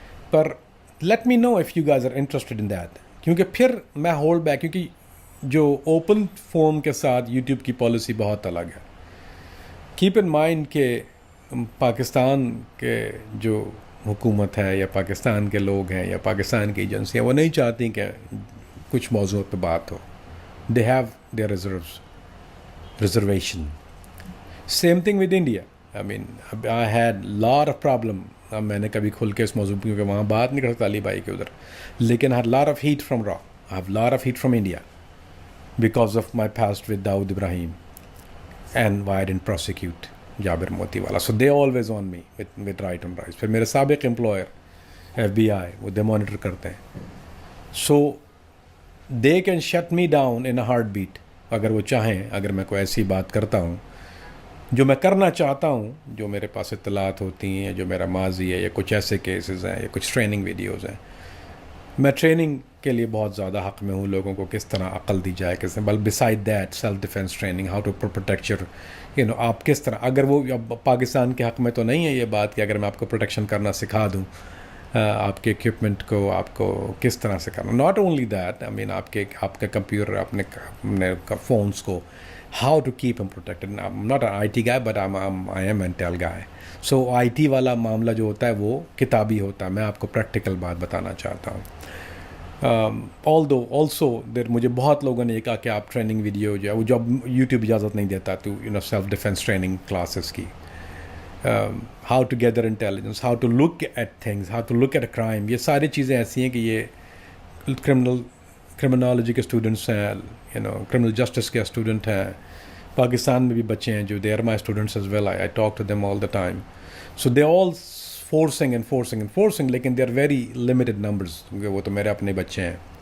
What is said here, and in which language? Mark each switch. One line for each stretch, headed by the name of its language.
English: پر let me know if you guys are interested in that.
Urdu: کیونکہ پھر میں hold back, کیونکہ جو اوپن فورم کے ساتھ یوٹیوب کی پالیسی بہت الگ ہے. کیپ ان مائنڈ کہ پاکستان کے جو حکومت ہے یا پاکستان کے لوگ ہیں یا پاکستان کی ایجنسیاں، وہ نہیں چاہتی کہ کچھ موضوع پہ بات ہو.
English: They have their reservation. Same thing with India. I mean, I had lot of problem.
Urdu: میں نے کبھی کھل کے اس موضوع کیونکہ وہاں بات نہیں کرتا علی بھائی کے ادھر، لیکن
English: I had lot of heat from Raw. I have lot of heat from India because of my past with Dawood Ibrahim and why I didn't prosecute Jabir Moti wala. So they always on me with right and right.
Urdu: پھر میرے سابق
English: employer FBI وہ they monitor
Urdu: کرتے ہیں.
English: So they can shut me down in a heartbeat
Urdu: اگر وہ چاہیں. اگر میں کوئی ایسی بات کرتا ہوں جو میں کرنا چاہتا ہوں، جو میرے پاس اطلاعات ہوتی ہیں، جو میرا ماضی ہے، یا کچھ ایسے کیسز ہیں یا کچھ ٹریننگ ویڈیوز ہیں. میں ٹریننگ کے لیے بہت زیادہ حق میں ہوں، لوگوں کو کس طرح عقل دی جائے، کس طرح.
English: بل beside that self defence training, how to protect your
Urdu: آپ کس طرح. اگر وہ پاکستان کے حق میں تو نہیں ہے یہ بات کہ اگر میں آپ کو پروٹیکشن کرنا سکھا دوں، آپ کے اکوپمنٹ کو آپ کو کس طرح سے کرنا.
English: not only that, I mean
Urdu: آپ کے کمپیوٹر، اپنے فونس کو
English: how to keep them protected. I'm not an IT guy, but I am an Intel guy.
Urdu: So IT والا معاملہ جو ہوتا ہے وہ کتابی ہوتا ہے. میں آپ کو پریکٹیکل بات بتانا چاہتا ہوں. also مجھے بہت لوگوں نے یہ کہا کہ آپ ٹریننگ ویڈیو جو ہے وہ جو یوٹیوب اجازت نہیں دیتا تو سیلف ڈیفینس ٹریننگ کلاسز کی.
English: how to gather intelligence, how to look at things, how to look at a crime.
Urdu: یہ ساری چیزیں ایسی ہیں کہ یہ کرمنالوجی کے اسٹوڈنٹس ہیں، کرمنل جسٹس کے اسٹوڈنٹ ہیں. پاکستان میں بھی بچے ہیں جو
English: They are my students as well. I talk to them all the time. So they all forcing لیکن they are very limited numbers,
Urdu: کیونکہ وہ تو میرے اپنے بچے ہیں.